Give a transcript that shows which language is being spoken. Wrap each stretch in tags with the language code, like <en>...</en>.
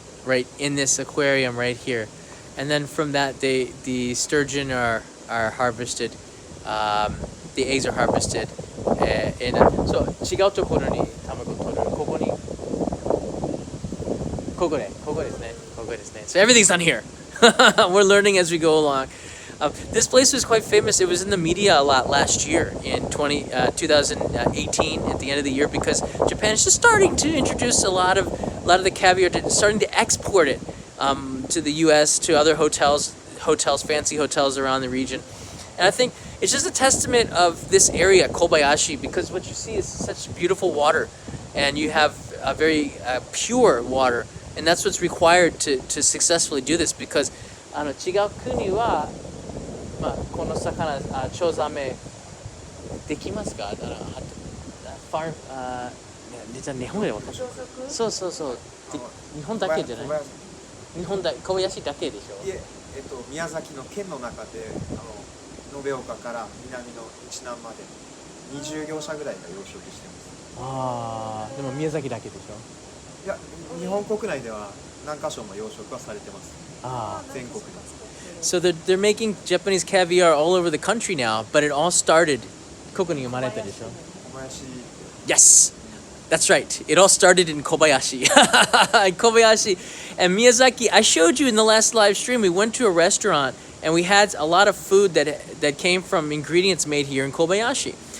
<en>right, in this aquarium right here. And then from that, the sturgeon are harvested. The eggs are harvested.</en> <ja>So 違うところに卵取る。ここに。ここですね。</ja> <en>So everything's on here. We're learning as we go along. This place was quite famous. It was in the media a lot last year in 2018 at the end of the year because Japan is just starting to introduce a lot of the caviar, starting to export it to the U.S., to other hotels, fancy hotels around the region. And I think it's just a testament of this area, Kobayashi, because what you see is such beautiful water, and you have a very pure water, and that's what's required to successfully do this.</en> <ja>Because 違う国はまあこの魚チョウザメできますか？ファーじゃあ日本でわかる。そう日本だけじゃない。日本だ小林だけでしょ。いえ、宮崎の県の中で延岡から南の日南まで20業者ぐらいが養殖してます。でも宮崎だけでしょ。いや、日本国内では何カ所も養殖はされてます。全国で。</ja> <en>So they're making Japanese caviar all over the country now, but it all started</en> <ja>ここに生まれたでしょ。</ja> <en>Yes, that's right. It all started in Kobayashi. Kobayashi and Miyazaki. I showed you in the last live stream. We went to a restaurant and we had a lot of food that came from ingredients made here in Kobayashi.</en>